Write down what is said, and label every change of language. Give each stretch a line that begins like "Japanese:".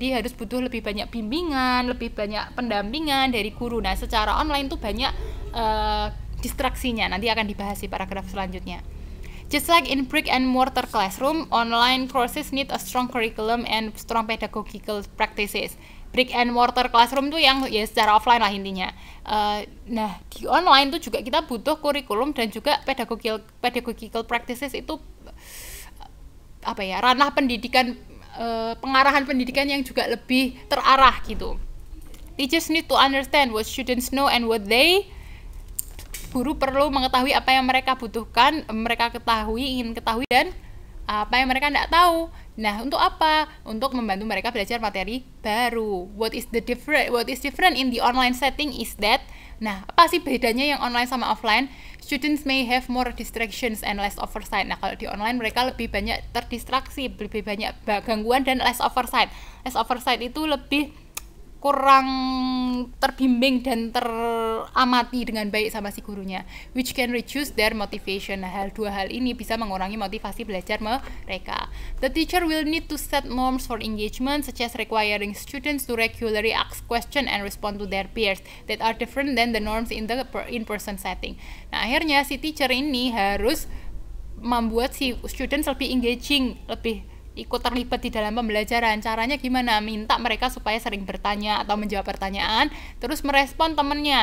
Indonesian: Jadi harus butuh lebih banyak bimbingan, lebih banyak pendampingan dari guru. Nah, secara online tuh banyak distraksinya. Nanti akan dibahas di paragraf selanjutnya.
English: Just like in brick and mortar classroom, online courses need a strong curriculum and strong pedagogical practices. Brick and mortar classroom
Indonesian: tuh yang ya secara offline lah intinya. Nah, di online tuh juga kita butuh kurikulum dan juga pedagogical practices itu ranah pendidikan, pengarahan pendidikan yang juga lebih terarah gitu.
English: Teachers need to understand what students know and what they.
Indonesian: Guru perlu mengetahui apa yang mereka butuhkan, mereka ingin ketahui, dan apa yang mereka tidak tahu. Nah, untuk apa? Untuk membantu mereka belajar materi baru.
English: What is different in the online setting is that,
Indonesian: nah, apa sih bedanya yang online sama offline?
English: Students may have more distractions and less oversight.
Indonesian: Nah, kalau di online mereka lebih banyak terdistraksi, lebih banyak gangguan, dan less oversight.
English: Less oversight
Indonesian: itu lebih kurang terbimbing dan teramati dengan baik sama si gurunya,
English: which can reduce their motivation.
Indonesian: Nah, dua hal ini bisa mengurangi motivasi belajar mereka.
English: The teacher will need to set norms for engagement, such as requiring students to regularly ask questions and respond to their peers that are different than the norms in the in-person setting.
Indonesian: Nah, akhirnya si teacher ini harus membuat si students lebih engaging, lebih ikut terlibat di dalam pembelajaran. Caranya gimana? Minta mereka supaya sering bertanya atau menjawab pertanyaan, terus merespon temennya.